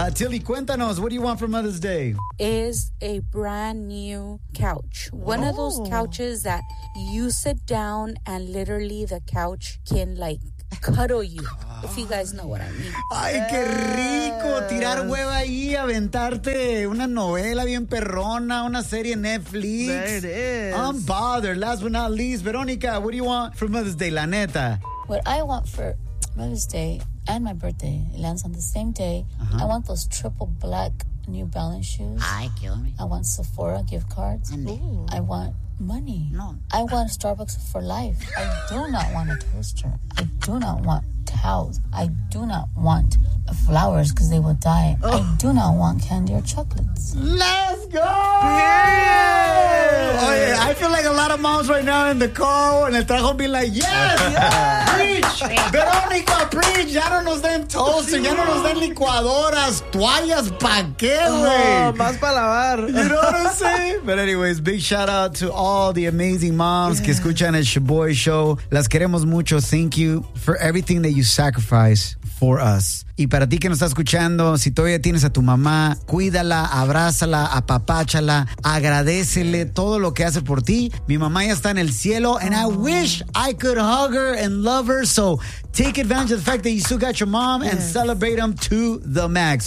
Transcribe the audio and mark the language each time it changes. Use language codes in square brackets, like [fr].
[en] Tilly, [es] cuéntanos, [en] what do you want for Mother's Day? Is a brand new couch. One of those couches that you sit down and literally the couch can like cuddle you. If you guys know what I mean. [es] Ay, qué rico. Tirar hueva ahí, aventarte una novela bien perrona, una serie Netflix. [en] There it is. I'm bothered. Last but not least, Veronica, what do you want for Mother's Day, [es] la neta? [en] What I want for Mother's Day and my birthday, it lands on the same day. I want those triple black New Balance shoes. Ay, kill me. I want Sephora gift cards. Ooh. I want money. No. I want Starbucks for life. I do not want a toaster. I do not want towels. I do not want flowers because they will die. Oh. I do not want candy or chocolates. Let's go! Yeah! Oh, yeah. I feel like a lot of moms right now in the car and [es] el trajo [en] be like, yes! Preach! Veronica, preach! [es] Ya no nos den toaster, ya no nos den licuadoras, toallas, paquete. Más para lavar. [en] You know what I'm saying? But anyways, big shout out to all the amazing moms [es] que escuchan el Chuboy Show. Las queremos mucho. [en] Thank you for everything that you sacrifice for us. [es] Y para ti que nos está escuchando, si todavía tienes a tu mamá, cuídala, abrázala, apapáchala, agradécele todo lo que hace por ti. Mi mamá ya está en el cielo, [en] and I wish I could hug her and love her, so take advantage of the fact that you still got your mom and celebrate them to the max.